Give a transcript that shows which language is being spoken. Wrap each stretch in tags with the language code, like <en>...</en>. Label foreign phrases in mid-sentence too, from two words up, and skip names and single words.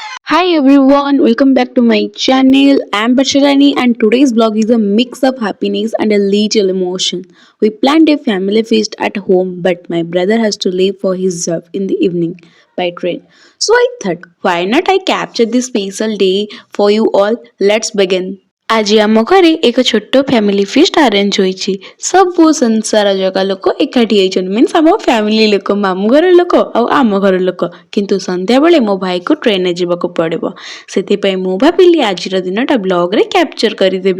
<en>Hi everyone, welcome back to my channel. I'm Bacharani and today's vlog is a mix of happiness and a little emotion. We planned a family feast at home, but my brother has to leave for his job in the evening by train. So I thought, why not I capture this special day for you all? Let's begin.</en> <or>ଆଜି ଆମ ଘରେ ଏକ ଛୋଟ</or> <en>family feast arrange</en> <or>ହୋଇଛି। ସବୁ ସଂସାର ଜାଗା ଲୋକ ଏକାଠି ହେଇଛନ୍ତି, ମିନ୍ସ ଆମ ଫ୍ୟାମିଲି ଲୋକ, ମାମୁଁ ଘର ଲୋକ ଆଉ ଆମ ଘର ଲୋକ। କିନ୍ତୁ ସନ୍ଧ୍ୟାବେଳେ ମୋ ଭାଇକୁ ଟ୍ରେନରେ ଯିବାକୁ ପଡ଼ିବ, ସେଥିପାଇଁ ମୁଁ ଭାବିଲି ଆଜିର ଦିନଟା ବ୍ଲଗରେ କ୍ୟାପଚର କରିଦେବି।</or>